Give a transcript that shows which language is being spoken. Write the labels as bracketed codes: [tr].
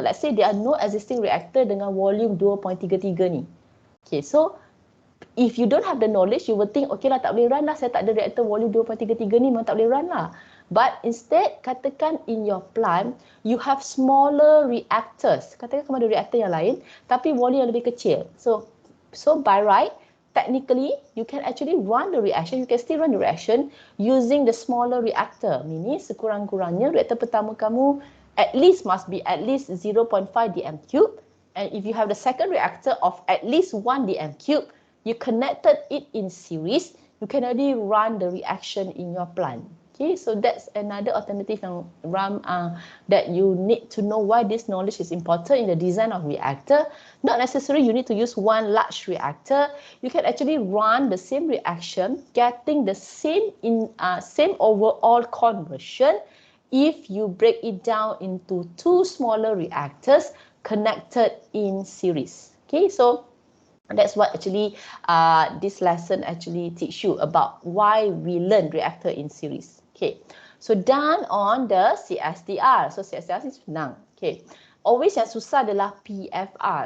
[en] Let's say there are no existing reactor [ms] dengan volume 2.33 ni. [en] Okay, so if you don't have the knowledge, you will think, okay lah, [ms] tak boleh run lah. Saya tak ada reactor volume 2.33 ni, memang tak boleh run lah. [en] But instead, katakan in your plant, you have smaller reactors. [ms] Katakan kamu ada reactor yang lain, tapi volume yang lebih kecil. [en] So by right, technically, you can actually run the reaction. You can still run the reaction using the smaller reactor. Meaning, [ms] sekurang-kurangnya reaktor pertama kamu [en] at least must be at least 0.5 dm³. And if you have the second reactor of at least 1 dm³, you connected it in series, you can already run the reaction in your plant. Okay, so that's another alternative yang that you need to know why this knowledge is important in the design of reactor. Not necessarily you need to use one large reactor. You can actually run the same reaction, getting the same overall conversion if you break it down into two smaller reactors connected in series. Okay, so that's what actually this lesson actually teach you about why we learn reactor in series. Okay, So done on the CSTR. So CSTR is senang. Okay. [ms] Always yang susah adalah PFR.